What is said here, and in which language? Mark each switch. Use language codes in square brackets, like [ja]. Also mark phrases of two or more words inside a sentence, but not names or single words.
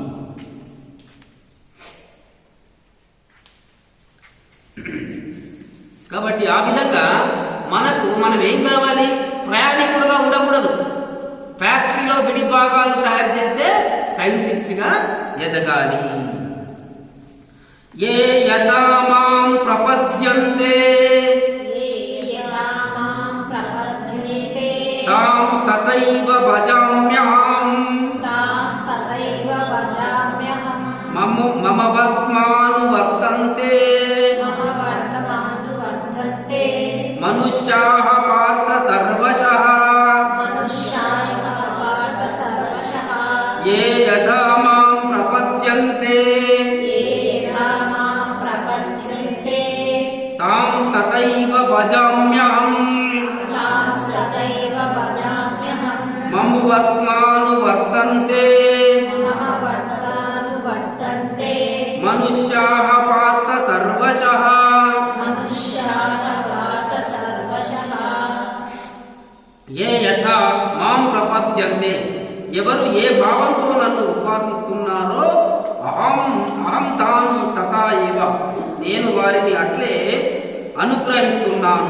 [te] కాబట్టి ఆ విధంగా మనం ఏం కావాలి? ప్రయాణికులుగా ఉండకూడదు. ఫ్యాక్టరీలో విడి భాగాలు తయారు చేసే సైంటిస్ట్ గా ఎదగాలి. [sa] ఏ యథా మాం ప్రపద్యంతే తాం తథైవ భజామ్యహం మమ వర్త్మానువర్తంతే మనుష్యాః పార్థ సర్వశః ఏ యథా మాం ప్రపద్యంతే తాం తథైవ భజామ్యహం మమ వర్త్మానువర్తంతే మనుష్యాః పార్థ సర్వశః. ఏ యథా మాం ప్రపద్యంతే [te] ఎవరు ఏ భావంతో నన్ను ఉపాసిస్తున్నారో [sa] అహం తాని తథా ఏవ [te] నేను వారిని అట్లే అనుగ్రహిస్తున్నాను.